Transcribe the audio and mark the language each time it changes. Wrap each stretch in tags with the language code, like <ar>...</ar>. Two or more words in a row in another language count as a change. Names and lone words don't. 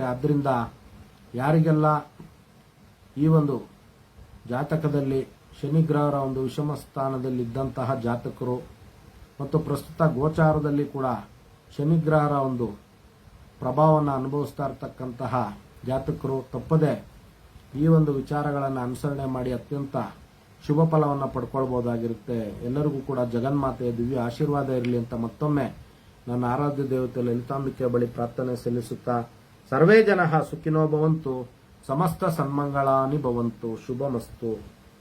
<kn>ಆದ್ದರಿಂದ ಯಾರಿಗೆಲ್ಲ ಈ ಒಂದು ಜಾತಕದಲ್ಲಿ ಶನಿಗ್ರಹರ ಒಂದು ವಿಷಮ ಸ್ಥಾನದಲ್ಲಿದ್ದಂತಹ ಜಾತಕರು ಮತ್ತು ಪ್ರಸ್ತುತ ಗೋಚಾರದಲ್ಲಿ ಕೂಡ ಶನಿಗ್ರಹರ ಒಂದು ಪ್ರಭಾವವನ್ನು ಅನುಭವಿಸ್ತಾ ಇರತಕ್ಕಂತಹ ಜಾತಕರು ತಪ್ಪದೆ ಈ ಒಂದು ವಿಚಾರಗಳನ್ನು ಅನುಸರಣೆ ಮಾಡಿ ಅತ್ಯಂತ ಶುಭ ಫಲವನ್ನು ಪಡ್ಕೊಳ್ಬಹುದಾಗಿರುತ್ತೆ. ಎಲ್ಲರಿಗೂ ಕೂಡ ಜಗನ್ಮಾತೆಯ ದಿವ್ಯ ಆಶೀರ್ವಾದ ಇರಲಿ ಅಂತ ಮತ್ತೊಮ್ಮೆ ನನ್ನ ಆರಾಧ್ಯ ದೇವತೆ ಲಲಿತಾಂಬಿಕೆ ಬಳಿ ಪ್ರಾರ್ಥನೆ ಸಲ್ಲಿಸುತ್ತಾ,</kn> <sa>ಸರ್ವೇ ಜನಃ ಸುಖಿನೋ ಭವಂತು, ಸಮಸ್ತ ಸನ್ಮಂಗಳಾನಿ ಭವಂತು, ಶುಭಮಸ್ತು.</sa>